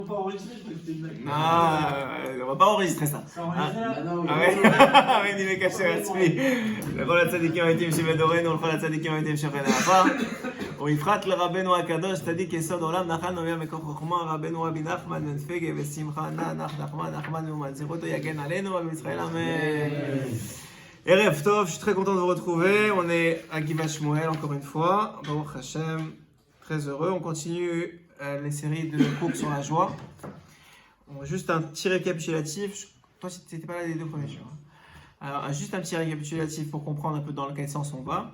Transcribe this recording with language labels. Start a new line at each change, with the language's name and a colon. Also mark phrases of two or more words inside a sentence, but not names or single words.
French: Pas enregistré, je crois que c'était une blague. Non, on va pas enregistrer ça. C'est enregistré là? Bah non, Ah ouais, oui, il est caché Ratzmi.
Hebrew: לכל הצדיקים העיתים שבדורנו ולכל הצדיקים העיתים שוכן העפר. ובפרט לרבנו הקדוש, צדיק יסוד עולם, נחל נובע מכוח חוכמה, רבנו רבי נחמן בן פגה ושמחה נח נחמן ומנציחותו יגן עלינו, ובישראל אמן. ערב טוב,
French: je suis très content de vous retrouver. On est à Givat Shmuel encore une fois.
Hebrew: ברוך השם,
French: très heureux. On continue les séries de cours sur la joie. Juste un petit récapitulatif. Toi, tu n'étais pas là les deux premiers jours. Alors, juste un petit récapitulatif pour comprendre un peu dans quel sens on va.